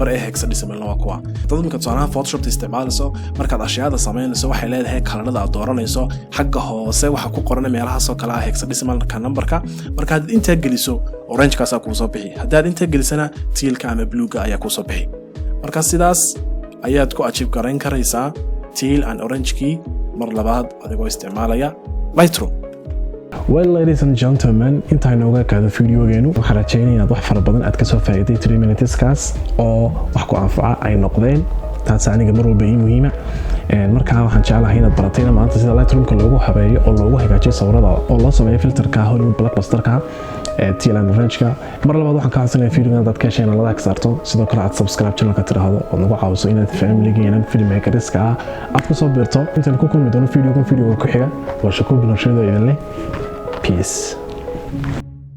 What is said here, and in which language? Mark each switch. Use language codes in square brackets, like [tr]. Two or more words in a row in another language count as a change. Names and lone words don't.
[so] ee hexadecimal waa kuwa dad marka tusaalaha Photoshop isticmaalayso markaad ashyaada sameynayso waxay leedahay kalarada aad dooranayso xagga hoose waxa ku qoran meelaha soo kala hexadecimal-ka number-ka marka aad inta geliso orange-kaas ku soo bixi haddaad inta gelisana teal-ka ama blue-ga ayaa ku soo bixi marka sidaas ayaad ku achieve garan karaysaa [en] teal and orange-kii [so] mar labaad adigoo isticmaalaya Lightroom. [en] Well, ladies and gentlemen, [so] inta nooga kaado video-geenu waxaan rajaynayaa inaad wax fara badan aad ka soo faa'iiday 3 minutes kaas oo wax ku anfaca ay noqdeen taas aniga mar walba ii muhiima markaa waxaan jeclahay inaad baratayna maanta sida Lightroom-ka loogu habeeyo oo loogu hagaajiyo sawirada oo loo sameeyo filterka Hollywood Blockbuster-ka [en] Teal and Orange-ka [so] mar labaad waxaan ka codsanayaa video-gan dad ka sheena like saarto sidoo kale aad [en] subscribe channel-ka [so] tiraahdo oo nagu caawiso inaad [en] family-geena filmmakers-ka [so] aad ku soo biirto intaan ku kulmi doono video ku xiga waa Shakuur Binashada idin leh peace